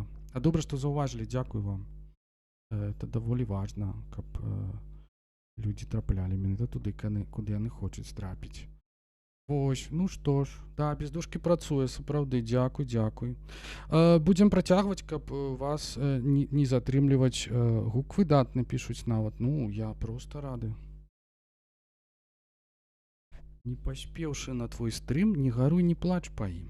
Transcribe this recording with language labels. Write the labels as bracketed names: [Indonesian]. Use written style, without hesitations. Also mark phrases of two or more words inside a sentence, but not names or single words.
[Ukrainian] А добре, що зауважили, дякую вам. Це доволі важно, каб люди трапляли мене туди, куди вони хочуть трапити. [Belarusian] Ось, ну што ж, да, без дужки працуе, сапраўды, дзякуй. Будзем працягваць, каб вас не затрымліваць. Гук выдатны пішуць нават, ну, я просто рады. Не паспеўшы на твой стрым, не гаруй, не плач па ім.